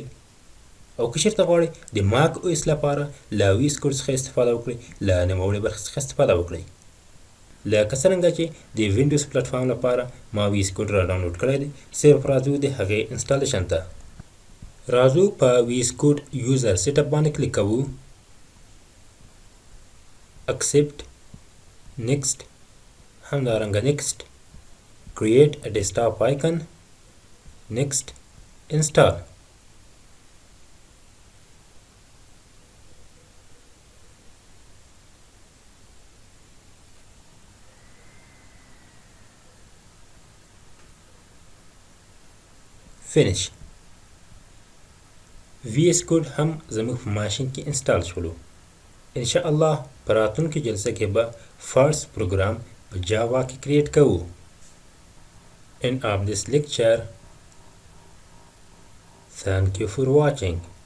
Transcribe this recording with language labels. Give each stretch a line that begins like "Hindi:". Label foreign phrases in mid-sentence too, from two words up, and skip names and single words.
Pashto: او که چیرته غواړئ د ماک OS لپاره له VS کوډ څخه استفاده وکړئ، له نوموړي برخې څخه استفاده وکړئ. لکه څرنګه چې د وینډوز پلیټفارم لپاره ما VS کوډ را ډاونلوډ کړی دی، صرف راځو د هغې انسټالیشن ته. راځو په VS کوډ
English: user setup
Pashto: باندې کلیک کوو،
English: accept، next، همدارنګه next، create a desktop icon، next، install. finish.
Pashto: VS کوډ هم زموږ په ماشین کې انسټال شولو.
Arabic: ان شاء الله
Pashto: په راتلونکي جلسه کې به
English: first program
Pashto: په جاوا کې کریټ کوو.
English: End of this lecture. Thank you for watching.